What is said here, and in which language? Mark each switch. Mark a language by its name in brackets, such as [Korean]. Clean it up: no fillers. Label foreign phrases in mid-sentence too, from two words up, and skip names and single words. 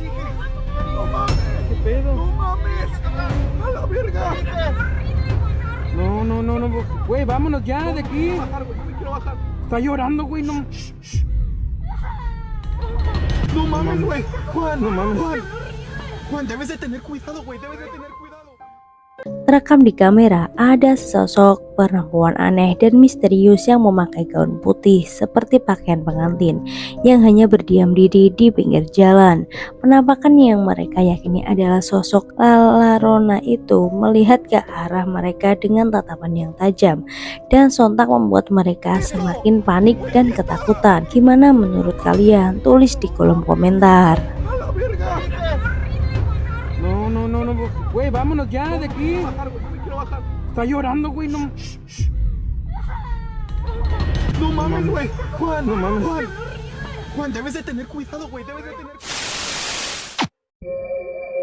[Spanish] No mames. ¿Qué pedo? No mames. A la verga. No, güey, vámonos ya de aquí. Quiero bajar, güey, quiero bajar. Está llorando, güey, no. No mames, güey. Juan, Juan, debes de tener cuidado, güey. Debes de tener cuidado. [Indonesian] Terekam di kamera ada sesosok perempuan aneh dan misterius yang memakai gaun putih seperti pakaian pengantin yang hanya berdiam diri di pinggir jalan. Penampakan yang mereka yakini adalah sosok Lala Rona itu melihat ke arah mereka dengan tatapan yang tajam dan sontak membuat mereka semakin panik dan ketakutan. Gimana menurut kalian? Tulis di kolom komentar. [Spanish] A la verga. No, güey, vámonos ya de aquí. Bajar, güey, quiero bajar. Está llorando, güey, no. No mames, güey. Juan, Juan, debes de tener cuidado, güey. Debes de tener cuidado.